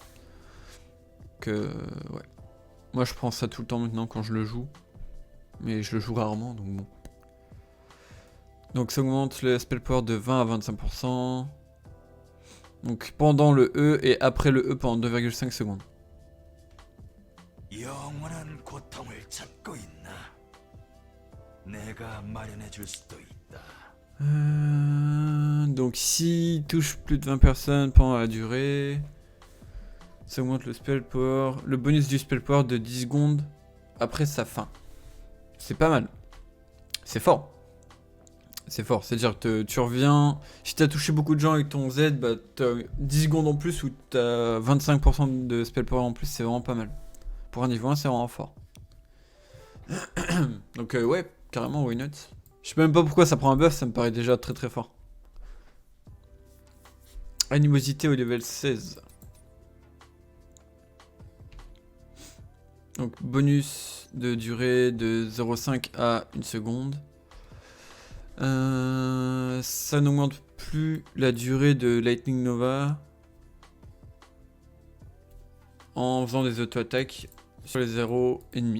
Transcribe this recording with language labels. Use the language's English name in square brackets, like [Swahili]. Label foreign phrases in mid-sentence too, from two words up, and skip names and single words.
[French] Ouais. Moi je prends ça tout le temps maintenant quand je le joue. Mais je le joue rarement, donc bon. Donc ça augmente le [English] spell power [French] de 20 à 25%. Donc pendant le E et après le E pendant 2,5 secondes. [Korean] 영원한 고통을 찾고 있나? 내가 마련해 줄 수도 있다. [French] Donc s'il touche plus de 20 personnes pendant la durée, ça augmente le [English] spell power, [French] le bonus du [English] spell power [French] de 10 secondes après sa fin. C'est pas mal. C'est fort. C'est fort, c'est-à-dire que tu reviens, si t'as touché beaucoup de gens avec ton Z, bah t'as 10 secondes en plus ou t'as 25% de [English] spell power [French] en plus, c'est vraiment pas mal. Pour un niveau 1, c'est vraiment fort. Donc ouais, carrément, [English] why not? [French] Je sais même pas pourquoi ça prend un buff, ça me paraît déjà très très fort. Animosité au level 16. Donc bonus de durée de 0,5 à 1 seconde. Ça n'augmente plus la durée de Lightning Nova en faisant des auto-attaques sur les 0,5.